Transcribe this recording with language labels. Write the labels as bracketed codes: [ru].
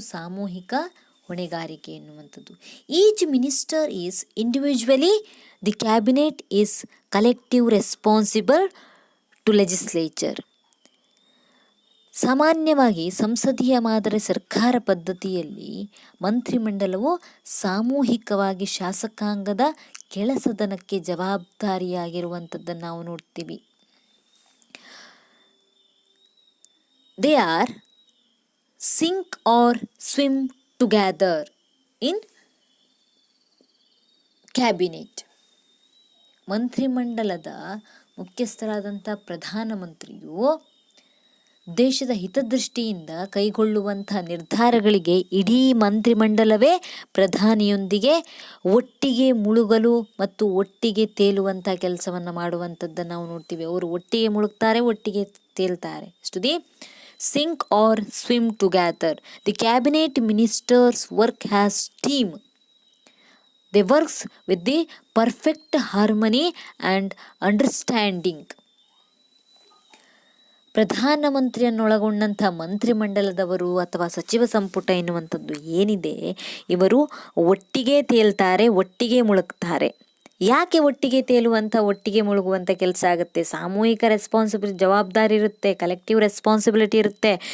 [kn] ಸಾಮೂಹಿಕ ಹೊಣೆಗಾರಿಕೆ ಎನ್ನುವಂಥದ್ದು. [en] Each minister is individually, the cabinet is collective responsible to legislature. [kn] ಸಾಮಾನ್ಯವಾಗಿ ಸಂಸದೀಯ ಮಾದರಿ ಸರ್ಕಾರ ಪದ್ಧತಿಯಲ್ಲಿ ಮಂತ್ರಿಮಂಡಲವು ಸಾಮೂಹಿಕವಾಗಿ ಶಾಸಕಾಂಗದ ಕೆಳಸದನಕ್ಕೆ ಜವಾಬ್ದಾರಿಯಾಗಿರುವಂಥದ್ದನ್ನು ನಾವು ನೋಡ್ತೀವಿ. [en] They are sink or swim together in cabinet. [kn] ಮಂತ್ರಿಮಂಡಲದ ಮುಖ್ಯಸ್ಥರಾದಂಥ ಪ್ರಧಾನಮಂತ್ರಿಯು ದೇಶದ ಹಿತದೃಷ್ಟಿಯಿಂದ ಕೈಗೊಳ್ಳುವಂಥ ನಿರ್ಧಾರಗಳಿಗೆ ಇಡೀ ಮಂತ್ರಿಮಂಡಲವೇ ಪ್ರಧಾನಿಯೊಂದಿಗೆ ಒಟ್ಟಿಗೆ ಮುಳುಗಲು ಮತ್ತು ಒಟ್ಟಿಗೆ ತೇಲುವಂಥ ಕೆಲಸವನ್ನು ಮಾಡುವಂಥದ್ದನ್ನು ನಾವು ನೋಡ್ತೀವಿ. ಅವರು ಒಟ್ಟಿಗೆ ಮುಳುಗ್ತಾರೆ, ಒಟ್ಟಿಗೆ ತೇಲ್ತಾರೆ. [en] Study sink or swim together. The cabinet ministers work as team. They works with the perfect harmony and understanding. [kn] ಪ್ರಧಾನಮಂತ್ರಿಯನ್ನೊಳಗೊಂಡಂಥ ಮಂತ್ರಿಮಂಡಲದವರು ಅಥವಾ ಸಚಿವ ಸಂಪುಟ ಎನ್ನುವಂಥದ್ದು ಏನಿದೆ, ಇವರು ಒಟ್ಟಿಗೆ ತೇಲ್ತಾರೆ, ಒಟ್ಟಿಗೆ ಮುಳುಗ್ತಾರೆ. ಯಾಕೆ ಒಟ್ಟಿಗೆ ತೇಲುವಂಥ ಒಟ್ಟಿಗೆ ಮುಳುಗುವಂಥ ಕೆಲಸ ಆಗುತ್ತೆ? ಸಾಮೂಹಿಕ ಜವಾಬ್ದಾರಿ ಇರುತ್ತೆ, ಕಲೆಕ್ಟಿವ್ ರೆಸ್ಪಾನ್ಸಿಬಿಲಿಟಿ ಇರುತ್ತೆ.